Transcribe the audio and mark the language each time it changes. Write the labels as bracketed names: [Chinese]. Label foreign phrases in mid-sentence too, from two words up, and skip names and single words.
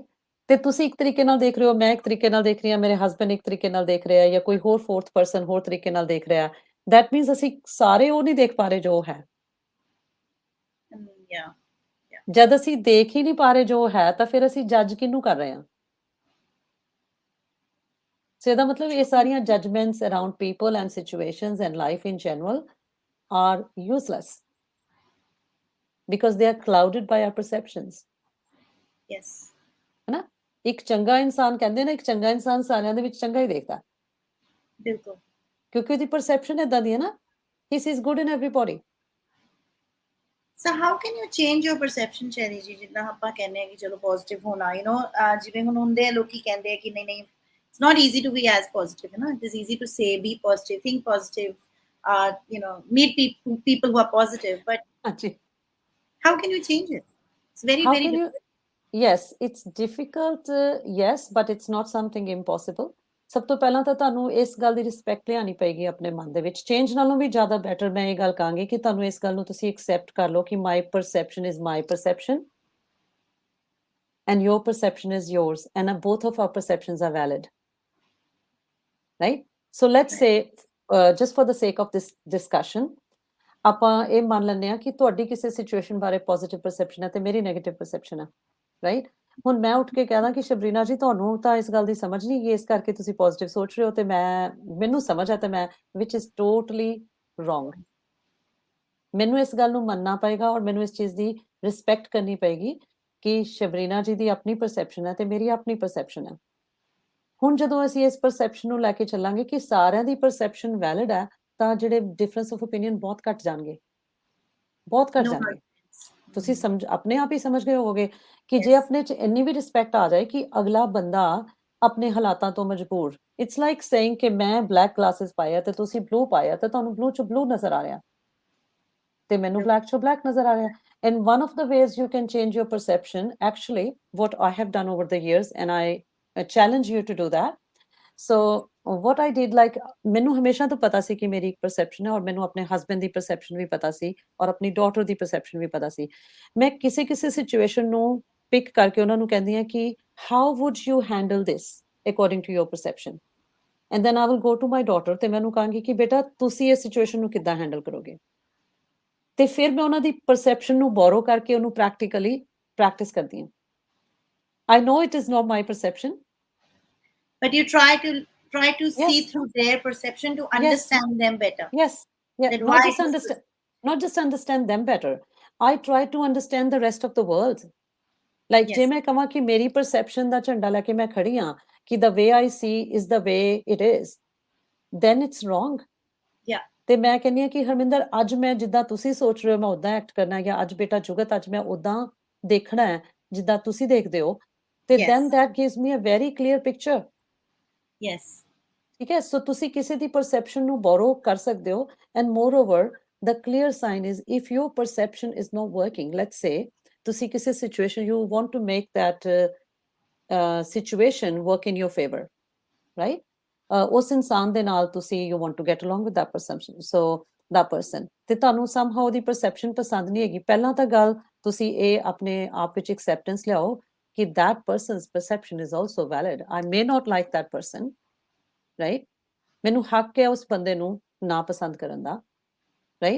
[Punjabi] ਤੇ ਤੁਸੀਂ ਇੱਕ ਤਰੀਕੇ ਨਾਲ ਦੇਖ ਰਹੇ ਹੋ, ਮੈਂ ਇੱਕ ਤਰੀਕੇ ਨਾਲ ਦੇਖ ਰਹੀ ਹਾਂ, ਮੇਰੇ ਹਸਬੈਂਡ ਇੱਕ ਤਰੀਕੇ ਨਾਲ ਦੇਖ ਰਿਹਾ, ਜਾਂ ਕੋਈ ਹੋਰ [English] fourth person [Punjabi] ਹੋਰ ਤਰੀਕੇ ਨਾਲ ਦੇਖ ਰਿਹਾ, [English] that means [Punjabi] ਅਸੀਂ ਸਾਰੇ ਉਹ ਨਹੀਂ ਦੇਖ ਪਾ ਰਹੇ ਜੋ ਹੈ। ਜਦ ਅਸੀਂ ਦੇਖ ਹੀ ਨਹੀਂ ਪਾ ਰਹੇ ਜੋ ਹੈ ਤਾਂ ਫਿਰ ਅਸੀਂ ਜੱਜ ਕਿਹਨੂੰ ਕਰ ਰਹੇ ਹਾਂ? [English] ਸੋ [Punjabi] ਇਹਦਾ ਮਤਲਬ ਇਹ ਸਾਰੀਆਂ [English] judgements around people and situations and life in general are useless because they are clouded by our perceptions. Yes. [Punjabi] ਹੈ ਨਾ? ਇੱਕ ਚੰਗਾ ਇਨਸਾਨ ਕਹਿੰਦੇ ਨੇ, ਇੱਕ ਚੰਗਾ ਇਨਸਾਨ ਸਾਰਿਆਂ ਦੇ ਵਿੱਚ ਚੰਗਾ ਹੀ ਦੇਖਦਾ, ਬਿਲਕੁਲ, ਕਿਉਂਕਿ ਉਹਦੀ ਪਰਸੈਪਸ਼ਨ ਏਦਾਂ ਦੀ ਹੈ ਨਾ, [English] he sees good in everybody. So how can you change your perception, [Punjabi] ਸ਼ੈਲੀ ਜੀ? ਜਿੱਦਾਂ ਆਪਾਂ ਕਹਿੰਦੇ ਆ ਕਿ ਚਲੋ ਪੋਜ਼ਿਟਿਵ ਹੋਣਾ, ਜਿਵੇਂ ਹੁਣ ਹੁੰਦੇ ਆ ਲੋਕੀ ਕਹਿੰਦੇ ਆ ਕਿ ਨਹੀਂ [English] it's not easy to be as positive, it is easy to say be positive, think positive, meet people who are positive, but how can you change it? It's very difficult. Yes, it's difficult, yes, but it's not something impossible. [Punjabi] ਸਭ ਤੋਂ ਪਹਿਲਾਂ ਤਾਂ ਤੁਹਾਨੂੰ ਇਸ ਗੱਲ ਦੀ ਰਿਸਪੈਕਟ ਲਿਆਉਣੀ ਪਏਗੀ ਆਪਣੇ ਮਨ ਦੇ ਵਿੱਚ। ਚੇਂਜ ਨਾਲੋਂ ਵੀ ਜ਼ਿਆਦਾ ਬੈਟਰ ਮੈਂ ਇਹ ਗੱਲ ਕਹਾਂਗੀ ਕਿ ਤੁਹਾਨੂੰ ਇਸ ਗੱਲ ਨੂੰ ਤੁਸੀਂ ਐਕਸੈਪਟ ਕਰ ਲਓ ਕਿ [English] my perception is my perception and your perception is yours, and both of our perceptions are valid, right? So let's say just for the sake of this discussion [Punjabi] ਆਪਾਂ ਇਹ ਮੰਨ ਲੈਂਦੇ ਹਾਂ ਕਿ ਤੁਹਾਡੀ ਕਿਸੇ ਸਿਚੁਏਸ਼ਨ ਬਾਰੇ ਪੋਜ਼ਿਟਿਵ ਪਰਸੈਪਸ਼ਨ ਹੈ ਤੇ ਮੇਰੀ ਨੈਗੇਟਿਵ ਪਰਸੈਪਸ਼ਨ ਹੈ, ਰਾਈਟ? ਹੁਣ ਮੈਂ ਉੱਠ ਕੇ ਕਹਦਾ ਕਿ ਸ਼ਬਰੀਨਾ ਜੀ ਤੁਹਾਨੂੰ ਤਾਂ ਇਸ ਗੱਲ ਦੀ ਸਮਝ ਨਹੀਂ ਗਈ, ਇਸ ਕਰਕੇ ਤੁਸੀਂ ਪੋਜ਼ਿਟਿਵ ਸੋਚ ਰਹੇ ਹੋ, ਤੇ ਮੈਨੂੰ ਸਮਝ ਹੈ ਤੇ ਮੈਂ [English] which is totally wrong. [Punjabi] ਮੈਨੂੰ ਇਸ ਗੱਲ ਨੂੰ ਮੰਨਣਾ ਪਏਗਾ ਔਰ ਮੈਨੂੰ ਇਸ ਚੀਜ਼ ਦੀ ਰਿਸਪੈਕਟ ਕਰਨੀ ਪਏਗੀ ਕਿ ਸ਼ਬਰੀਨਾ ਜੀ ਦੀ ਆਪਣੀ ਪਰਸੈਪਸ਼ਨ ਹੈ ਤੇ ਮੇਰੀ ਆਪਣੀ ਪਰਸੈਪਸ਼ਨ ਹੈ। ਹੁਣ ਜਦੋਂ ਅਸੀਂ ਇਸ ਪਰਸੈਪਸ਼ਨ ਨੂੰ ਲੈ ਕੇ ਚੱਲਾਂਗੇ ਕਿ ਸਾਰਿਆਂ ਦੀ ਪਰਸੈਪਸ਼ਨ ਵੈਲਿਡ ਹੈ, ਤਾਂ ਜਿਹੜੇ [English] difference of opinion [Punjabi] ਬਹੁਤ ਘੱਟ ਜਾਣਗੇ, ਬਹੁਤ ਘੱਟ ਜਾਣਗੇ। ਤੁਸੀਂ ਆਪਣੇ ਆਪ ਹੀ ਸਮਝ ਗਏ ਹੋਵੋਗੇ ਕਿ ਜੇ ਆਪਣੇ 'ਚ ਇੰਨੀ ਵੀ ਰਿਸਪੈਕਟ ਆ ਜਾਏ ਕਿ ਅਗਲਾ ਬੰਦਾ ਆਪਣੇ ਹਾਲਾਤਾਂ ਤੋਂ ਮਜਬੂਰ, [English] it's like saying [Punjabi] ਕਿ ਮੈਂ [English] black glasses [Punjabi] ਪਾਇਆ ਤੇ ਤੁਸੀਂ ਬਲੂ ਪਾਇਆ, ਤੇ ਤੁਹਾਨੂੰ ਬਲੂ 'ਚ ਬਲੂ ਨਜ਼ਰ ਆ ਰਿਹਾ ਤੇ ਮੈਨੂੰ ਬਲੈਕ 'ਚ ਬਲੈਕ ਨਜ਼ਰ ਆ ਰਿਹਾ। [English] And one of the ways you can change your perception, actually, what I have done over the years, and I challenge you to do that. So what I did, like, [Punjabi] ਮੈਨੂੰ ਹਮੇਸ਼ਾ ਤੋਂ ਪਤਾ ਸੀ ਕਿ ਮੇਰੀ ਇੱਕ ਪਰਸੈਪਸ਼ਨ ਹੈ, ਔਰ ਮੈਨੂੰ ਆਪਣੇ ਹਸਬੈਂਡ ਦੀ ਪਰਸੈਪਸ਼ਨ ਵੀ ਪਤਾ ਸੀ ਔਰ ਆਪਣੀ ਡਾਟਰ ਦੀ ਪਰਸੈਪਸ਼ਨ ਵੀ ਪਤਾ ਸੀ। ਮੈਂ ਕਿਸੇ ਸਿਚੁਏਸ਼ਨ ਨੂੰ ਪਿਕ ਕਰਕੇ ਉਹਨਾਂ ਨੂੰ ਕਹਿੰਦੀ ਹਾਂ ਕਿ [English] how would you handle this according to your perception, and then I will go to my daughter [Punjabi] ਤੇ ਮੈਨੂੰ ਕਹਾਂਗੀ ਕਿ ਬੇਟਾ ਤੁਸੀਂ ਇਸ ਸਿਚੁਏਸ਼ਨ ਨੂੰ ਕਿੱਦਾਂ ਹੈਂਡਲ ਕਰੋਗੇ, ਤੇ ਫਿਰ ਮੈਂ ਉਹਨਾਂ ਦੀ ਪਰਸੈਪਸ਼ਨ ਨੂੰ ਬੋਰੋ ਕਰਕੇ ਉਹਨੂੰ ਪ੍ਰੈਕਟੀਕਲੀ ਪ੍ਰੈਕਟਿਸ ਕਰਦੀ ਹਾਂ। [English] I know it is not my perception, but you try to see through their perception to understand them better. Yes, not just understand them better. I try to understand the rest of the world. [Punjabi] Like ਜੇ ਮੈਂ ਕਹਾਂ ਕਿ ਮੇਰੀ ਪਰਸੈਪਸ਼ਨ ਦਾ ਝੰਡਾ ਲੈ ਕੇ ਮੈਂ ਖੜੀ ਹਾਂ ਕਿ [English] the way I see is the way it is, then it's wrong. [Punjabi] ਤੇ ਮੈਂ ਕਹਿੰਦੀ ਹਾਂ ਕਿ ਹਰਮਿੰਦਰ ਅੱਜ ਮੈਂ ਜਿੱਦਾਂ ਤੁਸੀਂ ਸੋਚ ਰਹੇ ਹੋ ਮੈਂ ਉਦਾਂ ਐਕਟ ਕਰਨਾ, ਜਾਂ ਅੱਜ ਬੇਟਾ ਜੁਗਤ ਅੱਜ ਮੈਂ ਉਦਾਂ ਦੇਖਣਾ ਹੈ ਜਿੱਦਾਂ ਤੁਸੀਂ ਦੇਖਦੇ ਹੋ, ਤੇ [English] then that gives me a very clear picture. [Punjabi] ਠੀਕ ਹੈ? ਸੋ ਤੁਸੀਂ ਕਿਸੇ ਦੀ ਪਰਸੈਪਸ਼ਨ ਨੂੰ ਬੋਰੋ ਕਰ ਸਕਦੇ ਹੋ, [English] and moreover the clear sign is if your perception is not working. Let's say [Punjabi] ਤੁਸੀਂ ਕਿਸੇ [English] situation, you want to make that situation work in your favor, right? [Punjabi] ਉਸ ਇਨਸਾਨ ਦੇ ਨਾਲ ਤੁਸੀਂ [English] you want to get along with that perception, so that person, [Punjabi] ਤੇ ਤੁਹਾਨੂੰ somehow ਉਹਦੀ perception ਪਸੰਦ ਨਹੀਂ ਹੈਗੀ, ਪਹਿਲਾਂ ਤਾਂ ਗੱਲ ਤੁਸੀਂ ਇਹ ਆਪਣੇ ਆਪ ਵਿੱਚ acceptance ਲਿਆਓ ਕਿ [English] that person's perception is also valid. I may not like that person, right? [Punjabi] ਮੈਨੂੰ ਹੱਕ ਹੈ ਉਸ ਬੰਦੇ ਨੂੰ ਨਾ ਪਸੰਦ ਕਰਨ ਦਾ, ਰਾਈਟ?